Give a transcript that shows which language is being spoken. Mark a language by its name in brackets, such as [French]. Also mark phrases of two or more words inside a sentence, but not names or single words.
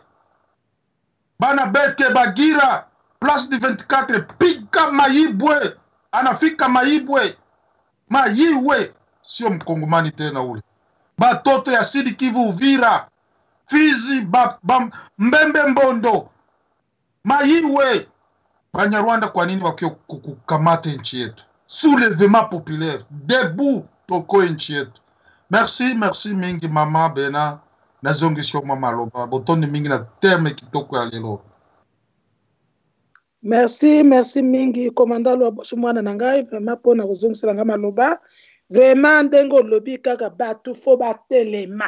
[Swahili] Bana Beke Bagira, Place du 24, piga mayibwe, anafika mayibwe, mayiwe. Sio Mkongomani tena ule. Batoto ya Sud Kivu, Uvira, Fizi, Mbembe, Mbondo, mayiwe. Banyarwanda kwa nini wakio kukamate nchi yetu? [French] Soulèvement populaire, debout [Swahili] toko nchi yetu. [Lingala] Merci mingi mama Bena, nazongisho mama Loba, botondi mingi na terme kitoko ya lelo. Merci mingi komanda Lwaboshi mwana nangai, vraiment pona kozongisela nga maloba. Vraiment ndengo lobi kaka batu fo batelema.